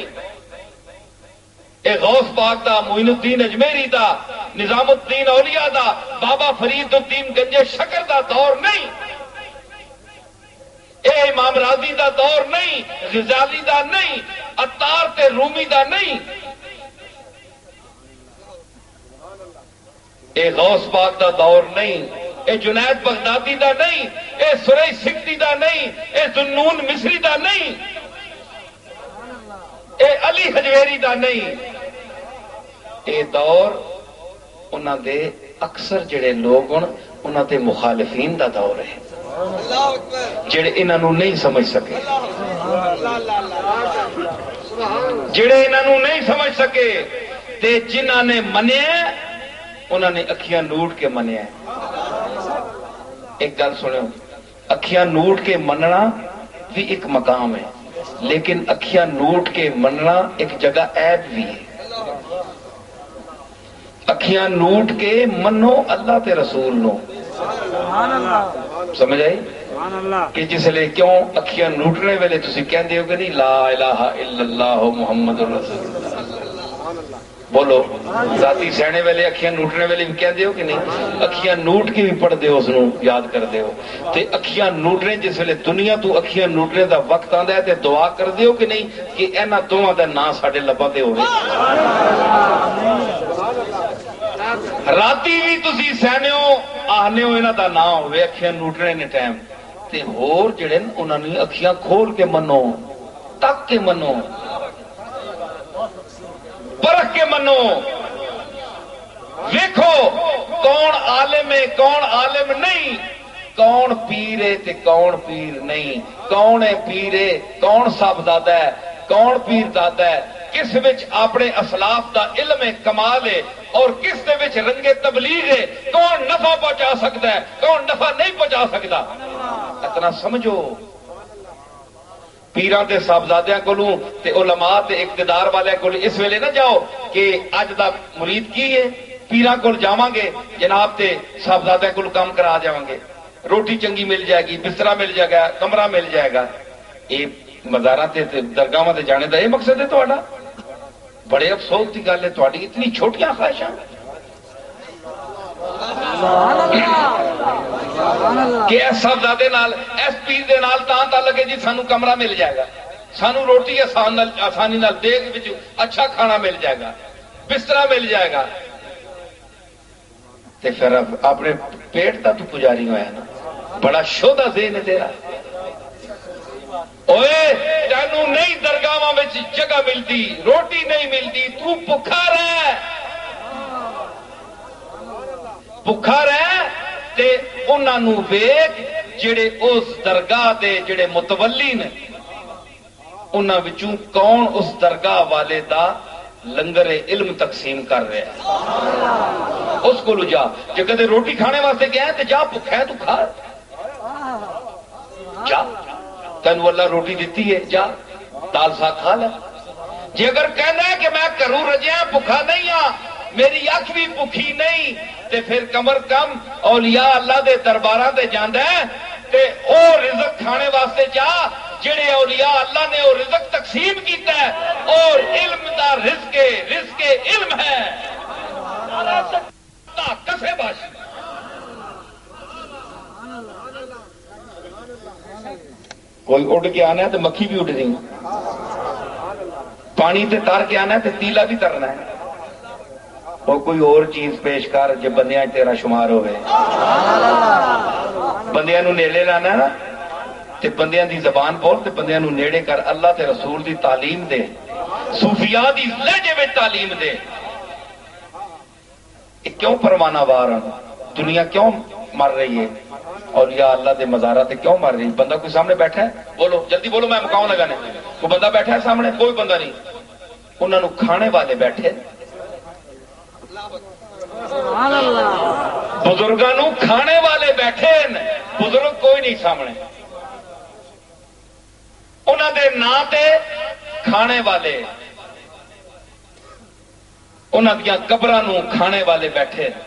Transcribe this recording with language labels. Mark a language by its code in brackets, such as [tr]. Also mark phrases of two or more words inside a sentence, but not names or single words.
[pa] اے غوث پاک دا, معین الدین اجمیری دا, نظام الدین اولیاء دا, بابا فرید الدین گنجے شکر دا دور نہیں. اے امام راضی دا دور نہیں, غزالی دا نہیں, عطار تے رومی دا نہیں. اے غوث پاک دا دور نہیں, اے جنید بغدادی دا نہیں, اے سرئی سکھتی دا نہیں, اے ذنون مصری دا نہیں. اے علی حجویری دا نہیں، اے دور انہاں دے اکثر جڑے لوگ ہن انہاں دے مخالفین دا دور ہے جڑے انہاں نوں نہیں سمجھ سکے، جڑے انہاں نوں نہیں سمجھ سکے تے جنہاں نے منیا انہاں نے اکھیاں نوٹ کے منیا۔ ایک گل سنو، اکھیاں نوٹ کے مننا بھی ایک مقام ہے، لیکن اکھیاں نوٹ کے مننا ایک جگہ عیب بھی ہے۔ اکھیاں نوٹ کے منو اللہ تے رسول نو، سمجھ آئی؟ کہ جس لئے کیوں اکھیاں نوٹنے ویلے تسی کہندے ہو کہ نہیں [ar] لا الہ الا اللہ محمد رسول اللہ، [pa] بولو ذاتی سہنے ویلے اکھیاں نوٹنے ویلے بھی کہندے ہو کہ نہیں؟ اکھیاں نوٹ کے بھی پڑھ دے اس نو یاد کر دے ہو تے اکھیاں نوٹنے جس ویلے دنیا تو اکھیاں نوٹنے دا وقت آندا ہے تے دعا کر دے ہو کہ نہیں کہ انہاں دوواں دا نام ساڈے لباں تے ہوے۔ راتی بھی تسی سہنے ہو آہنے ہو انہاں دا نام ہوے اکھیاں نوٹنے نے ٹائم تے ہور جڑے انہاں نے اکھیاں کھول کے منو، تک کے منو، پرکھ کے منو، ویکھو کون عالم ہے کون عالم نہیں، کون پیر ہے تے کون پیر نہیں، کون ہے پیر ہے کون صاحبزادہ ہے کون پیر دادا ہے، کس وچ اپنے اسلاف دا علم ہے کمال ہے اور کس دے وچ رنگ تبلیغ ہے، کون نفع پہنچا سکتا ہے کون نفع نہیں پہنچا سکتا۔ اتنا سمجھو پیراں تے صاحبزادیاں کولوں تے علماء تے اقتدار والے کول اس ویلے نہ جاؤ کہ اج دا مرید کی ہے، پیراں کول جاواں گے جناب تے صاحبزادیاں کول کام کرا جاواں گے، روٹی چنگی مل جائے گی، بسترا مل جائے گا، کمرہ مل جائے گا۔ یہ مزاراں تے درگاہاں تے جانے دا یہ مقصد ہے تہاڈا؟ بڑے افسوس کی گل ہے تہاڈی اتنی چھوٹیاں خواہشاں کہ اس صاحبزادے نال اس پیر دے نال تاں تعلق ہے جی سانو کمرہ مل جائے گا، سانو روٹی آسانی نال دیگ وچ اچھا کھانا مل جائے گا، بسترا مل جائے گا، تے پھر اپنے پیٹ دا تو پجاری ہویا نا، بڑا شودا ذہن ہے تیرا۔ اوئے تینوں نہیں درگاہاں وچ جگہ ملتی، روٹی نہیں ملتی، تو بھکھا رہ، بھکھا رہ تے انہاں نوں ویکھ جڑے اس درگاہ دے جڑے متولی نے انہاں وچوں کون اس درگاہ والے دا لنگر علم تقسیم کر رہا ہے، اس کو جا، جے کدے روٹی کھانے واسطے گیا ہے تے جا بھکھا ہے تو کھا، جا تینوں اللہ روٹی دیتی ہے جا دال ساگ کھا لے۔ جے اگر کہنا ہے کہ میں گھروں رجیا بھکھا نہیں ہاں میری اکھ بھی بھکھی نہیں تے پھر کم از کم اولیاء اللہ دے درباراں تے جاندا ہے تے او رزق کھانے واسطے جا جڑے اولیاء اللہ نے او رزق تقسیم کیتا ہے اور علم دا رزق علم ہے کسے باش۔ کوئی اڑ کے آنا ہے تو مکھی بھی اڑ رہی، پانی تے تر کے آنا ہے تو تیلا بھی ترنا ہے، اور کوئی اور چیز پیش کر جب بندیاں تیرا شمار ہوئے، بندیاں نو نیڑے لانا نا تے بندیاں دی زبان بول تے بندیاں نو نیڑے کر، اللہ تے رسول دی تعلیم دے، صوفیاء دی لہجے میں تعلیم دے۔ [ur] کیوں پروانہ وار دنیا کیوں مر رہی ہے؟ [pa] اولیاء اللہ دے مزارات کیوں مر رہی؟ بندہ کوئی سامنے بیٹھا ہے؟ بولو جلدی بولو، میں مکاؤں لگانے، کوئی بندہ بیٹھا ہے سامنے؟ کوئی بندہ نہیں، انہوں نے کھانے والے بیٹھے، بزرگوں کھانے والے بیٹھے، بزرگ کوئی نہیں سامنے، انہوں دے نام تے کھانے والے، انہوں دیا قبراں نو کھانے والے بیٹھے۔